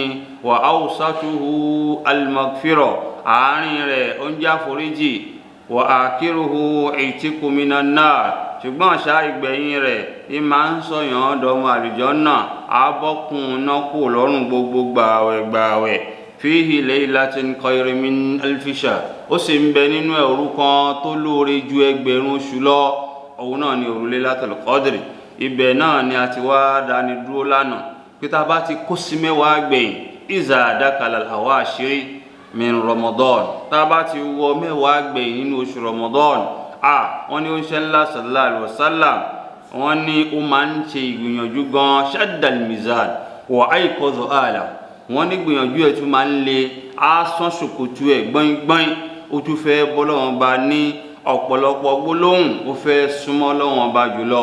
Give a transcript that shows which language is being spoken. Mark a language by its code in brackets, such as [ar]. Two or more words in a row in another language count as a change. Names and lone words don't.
[ar] وأوسطه المغفرة, [yo] àárín rẹ̀ ó ń jẹ́ àforíjì. [ar] وآخره عتق من النار, [yo] ṣùgbọ́n àṣà ìgbẹ̀yìn rẹ̀ ní máa ń sọ̀yàn dọmọ àlùjánnà. Abọ́kùn náà kò lọ́rùn gbogbo gbàwẹ̀. [ar] فيه ليلة خير من 1000 شهر, [yo] ó sì ń bẹ nínú òru kan tó lóore ju ẹgbẹ̀rún oṣù lọ. Òun náà ni òru Laylatul Qadri. Ibẹ̀ náà ni a ti wá dání dúró lánàá pé tá a bá ti kó sí mẹ́wàá gbẹ̀yìn [ar] إذا دخل العواشر من رمضان, [yo] tá a bá ti wọ mẹ́wàá gbẹ̀yìn nínú oṣù Ramadan. Wọ́n ní ó ń ṣe ńlá [ar] صلى الله عليه وسلم, [yo] wọ́n ní ó máa ń ṣe ìgbìyànjú gan [ar] شد المئزر وأيقظ أهله, [yo] wọ́n ní gbìyànjú ẹ̀ tún máa ń le asán ṣòkòtò ẹ̀ gbọ́ngbọ́n. Ó tún fẹ́ bọ́lọ́wọ́n ba ní ọ̀pọ̀lọpọ̀ gbólóhùn, ó fẹ́ súnmọ́ lọ́wọ́n ba jùlọ.